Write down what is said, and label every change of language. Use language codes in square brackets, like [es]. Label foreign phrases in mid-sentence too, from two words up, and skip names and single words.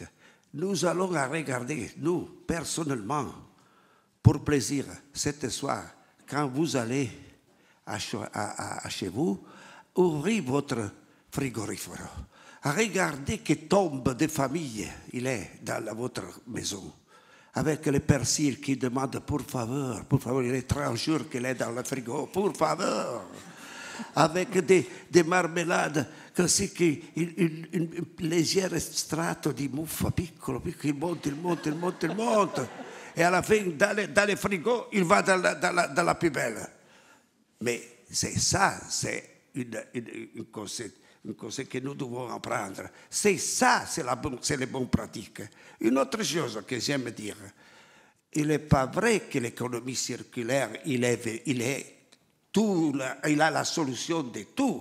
[fr] Nous allons regarder, nous, personnellement, pour plaisir, cet soir, quand vous allez chez vous, ouvrez votre frigorifère. Regardez que tombe de famille il est dans votre maison. Avec le persil qui demande pour faveur, il est 30 jours qu'il est dans le frigo, pour faveur. Avec des marmelades, [it] così che un leggero strato di muffa piccolo, il monte. [fr] Et à la fin, dans le frigo, il va dans la poubelle. Mais c'est ça, c'est une conseil que nous devons apprendre. C'est ça, c'est les bonnes pratiques. Une autre chose que j'aime dire, il n'est pas vrai que l'économie circulaire, il a la solution de tout.